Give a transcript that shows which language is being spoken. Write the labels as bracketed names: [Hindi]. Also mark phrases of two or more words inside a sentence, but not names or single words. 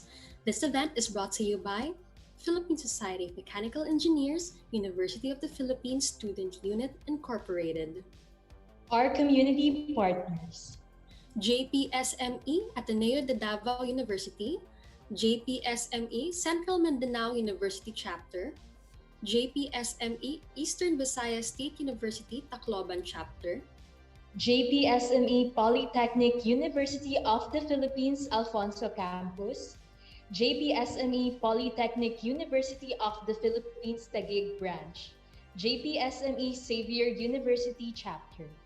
[English] This event is brought to you by Philippine Society of Mechanical Engineers, University of the Philippines Student Unit, Incorporated. Our community partners: JPSME Ateneo de Davao University, JPSME Central Mindanao University Chapter, JPSME Eastern Visayas State University Tacloban Chapter, JPSME Polytechnic University of the Philippines Alfonso Campus, JPSME Polytechnic University of the Philippines Taguig Branch, JPSME Xavier University Chapter,